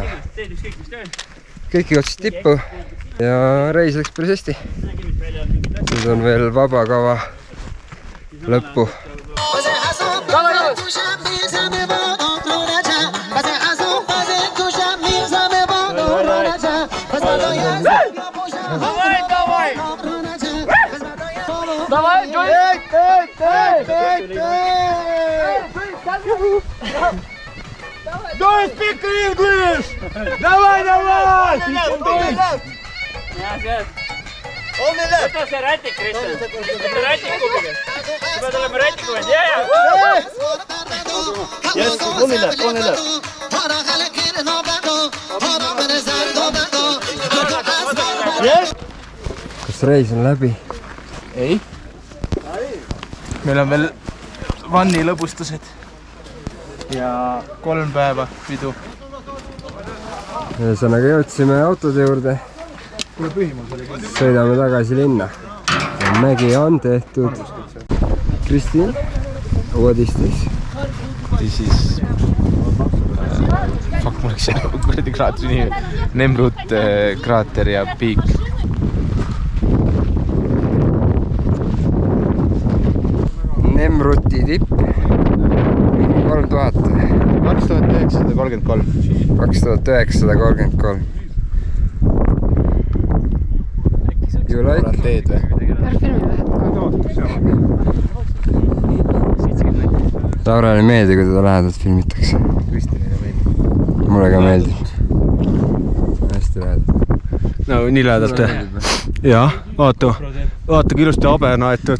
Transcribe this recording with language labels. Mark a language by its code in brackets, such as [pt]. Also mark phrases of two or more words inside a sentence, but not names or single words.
[et] Kõik jõudsid tippu ja reis läks päris hästi. Nüüd on veel vaba kava lõppu. [ru] Давай, Джой! [en] Don't speak English! [ru] Давай! [et] Võta see rätik, Kristjan. Võta rätik kubiga. Sa pead olema rätiku vend. Yes, on üle. Kas reis on läbi? Ei. meil on veel vanni lõbustused ja 3 päeva pidu. Ühesõnaga jõudsime autode juurde. Sõidame tagasi linna. Mägi on tehtud. Kristiin, [en] what is this? This is... Fuck, [et] mul oleks kuradi kraateri nimi. Nemrut kraater ja piik. Nemruti tipp. 3000. 2933. 2933. [en] You like? [et] Teed või? Laurale ei meeldi, kui teda lähedalt filmitakse. Kristinile meeldib. Mulle ka meeldib. Hästi lähedalt. No nii lähedalt või? Jaa, vaata kui ilusti habena aetud.